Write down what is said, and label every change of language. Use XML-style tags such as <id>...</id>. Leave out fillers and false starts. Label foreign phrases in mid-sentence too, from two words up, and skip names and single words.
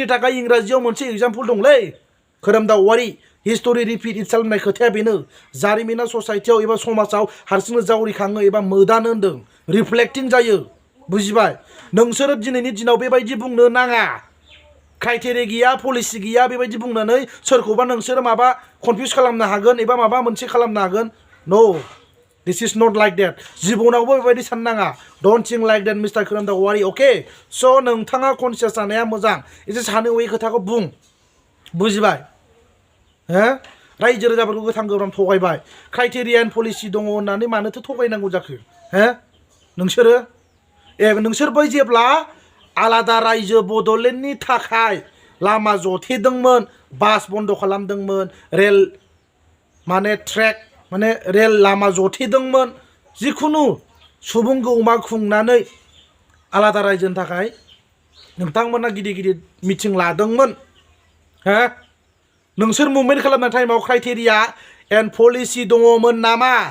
<brx>थाखाय इंराजियाव मोनसे एग्जाम्पल दंलै खोरोमदाव औवारि</brx> <en>history repeat itself</en> <brx>होननाय खोथाया बेनो जारिमिना ससाइटियाव एबा समाजाव हारसिंनो जावरिखाङो एबा मोदानो होन्दों रिफ्लेक्टिं जायो बुजिबाय नोंसोरो दिनैनि दिनाव बेबायदि बुंनो नाङा क्राइटेरिया गैया पलिसि गैया बेबायदि बुंनानै सोरखौबा नोंसोरो माबा कनफिउज खालामनो हागोन एबा माबा मोनसे खालामनो हागोन</brx> <en>no this is not like that</en> <brx>जिबनावबो बेबायदि साननाङा</brx> <en>don't think like that mister</en> <brx>खोरोमदाव औवारि अके स' नोंथाङा कनसियास जानाया मोजां एसे सानो हयै खोथाखौ बुं बुजिबाय हो रायजो राजाफोरखौ गोथां गोब्राम थगायबाय</brx> <en>criteria and policy</en> <brx>दङ होननानै मानोथो थगायनांगौ जाखो हो नोंसोरो नोंसोरबो जेब्ला आलादा रायजो बड'लेण्डनि थाखाय लामा जथेदोंमोन बास बन्द खालामदोंमोन रेल माने ट्रेक माने रेल लामा जथेदोंमोन जिखुनु सुबुं गौमा खुंनानै आलादा रायजोनि थाखाय नोंथांमोना गिदिर मिटिं लादोंमोन हो नोंसोर मुभमेन्ट खालामनाय टाइमाव</brx> <en>criteria and policy</en> <brx>दङमोन नामा</brx>